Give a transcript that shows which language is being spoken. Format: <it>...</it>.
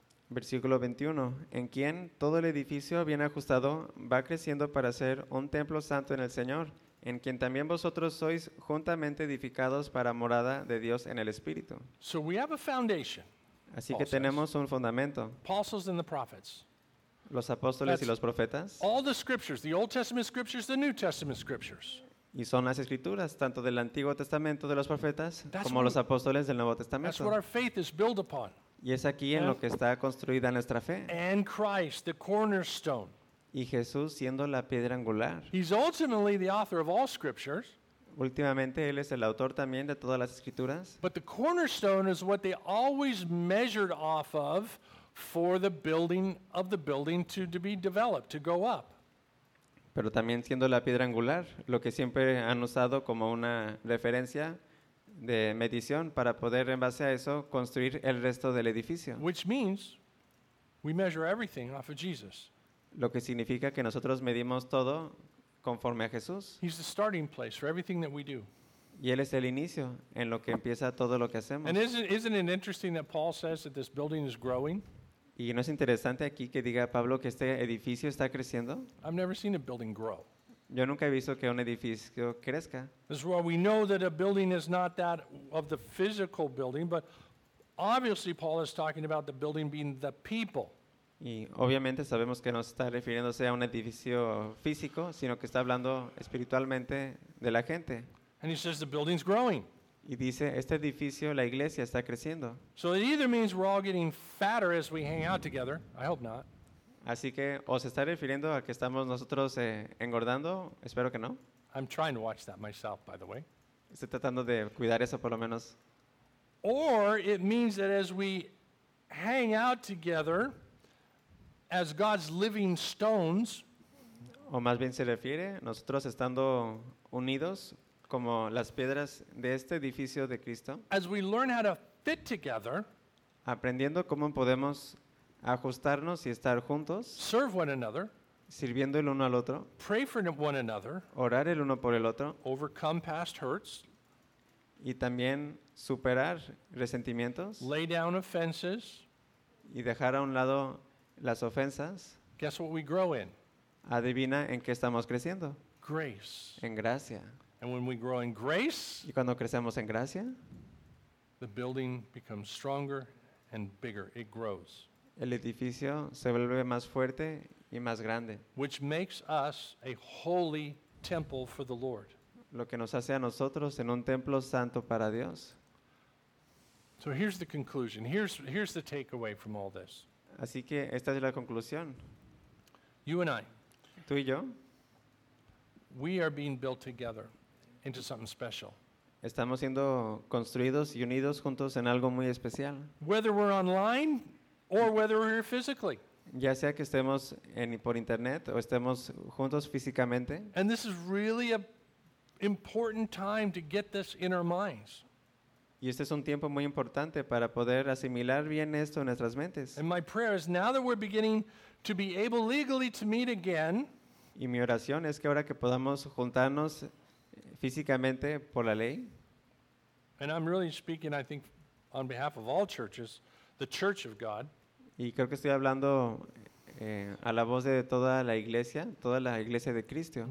<es>Versículo 21, en quien todo el edificio bien ajustado va creciendo para ser un templo santo en el Señor, en quien también vosotros sois juntamente edificados para morada de Dios en el Espíritu.</es> <en>So we have a foundation.</en> <es>Así que tenemos un fundamento.</es> <en>Apostles and the prophets.</en> <es>Los apóstoles y los profetas.</es> <en>All the scriptures, the Old Testament scriptures, the New Testament scriptures.</en> <es>Y son las escrituras, tanto del Antiguo Testamento de los profetas como los apóstoles del Nuevo Testamento.</es> <en>That's what our faith is built upon.</en> <es>Y es aquí en lo que está construida nuestra fe.</es> <en>And Christ, the cornerstone.</en> <es>Y Jesús siendo la piedra angular.</es> <en>He's ultimately the author of all scriptures.</en> <es>Últimamente él es el autor también de todas las escrituras.</es> <en>But the cornerstone is what they always measured off of for the building of the building to be developed, to go up.</en> <es>Pero también siendo la piedra angular, lo que siempre han usado como una referencia de medición para poder en base a eso construir el resto del edificio.</es> <en>Which means we measure everything off of Jesus.</en> <es>Lo que significa que nosotros medimos todo conforme a Jesús.</es> <en>He's the starting place for everything that we do.</en> <es>Y él es el inicio en lo que empieza todo lo que hacemos.</es> <en>And isn't it interesting that Paul says that this building is growing?</en> <es>¿Y no es interesante aquí que diga Pablo que este edificio está creciendo?</es> <en>I've never seen a building grow.</en> <es>Yo nunca he visto que un edificio crezca.</es> <en>This is why we know that a building is not that of the physical building, but obviously Paul is talking about the building being the people.</en> <es>Y obviamente sabemos que no está refiriéndose a un edificio físico, sino que está hablando espiritualmente de la gente.</es> <en>And he says the building's growing.</en> <es>Y dice, este edificio, la iglesia, está creciendo.</es> <en>So it either means we're all getting fatter as we hang out together. I hope not.</en> <es>Así que, ¿o se está refiriendo a que estamos nosotros engordando? Espero que no.</es> <en>I'm trying to watch that myself, by the way.</en> <es>Estoy tratando de cuidar eso, por lo menos.</es> <en>Or it means that as we hang out together, as God's living stones,</en> <es>o más bien se refiere, nosotros estando unidos como las piedras de este edificio de Cristo,</es> <en>as we learn how to fit together,</en> <es>aprendiendo cómo podemos ajustarnos y estar juntos,</es> <en>serve one another,</en> <es>sirviendo el uno al otro,</es> <en>pray for one another,</en> <es>orar el uno por el otro,</es> <en>overcome past hurts,</en> <es>y también superar resentimientos,</es> <en>lay down offenses,</en> <es>y dejar a un lado las ofensas.</es> <en>Guess what we grow in.</en> <es>Adivina en qué estamos creciendo.</es> <en>Grace.</en> <es>En gracia.</es> <en>And when we grow in grace,</en> <es>y cuando crecemos en gracia,</es> <en>the building becomes stronger and bigger. It grows.</en> <es>El edificio se vuelve más fuerte y más grande.</es> <en>Which makes us a holy temple for the Lord.</en> <es>Lo que nos hace a nosotros en un templo santo para Dios.</es> <en>So here's the conclusion. Here's the takeaway from all this.</en> <es>Así que esta es la conclusión.</es> <en>You and I.</en> <es>Tú y yo.</es> <en>We are being built together into something special.</en> <es>Estamos siendo construidos y unidos juntos en algo muy especial.</es> <en>Whether we're online or whether we're here physically.</en> <es>Ya sea que estemos por internet o estemos juntos físicamente.</es> <en>And this is really an important time to get this in our minds.</en> <es>Y este es un tiempo muy importante para poder asimilar bien esto en nuestras mentes.</es> <en>And my prayer is now that we're beginning to be able legally to meet again.</en> <es>Y mi oración es que ahora que podamos juntarnos físicamente por la ley.</es> <en>And I'm really speaking, I think, on behalf of all churches, the Church of God.</en> <es>Y creo que estoy hablando a la voz de toda la iglesia de Cristo.</es>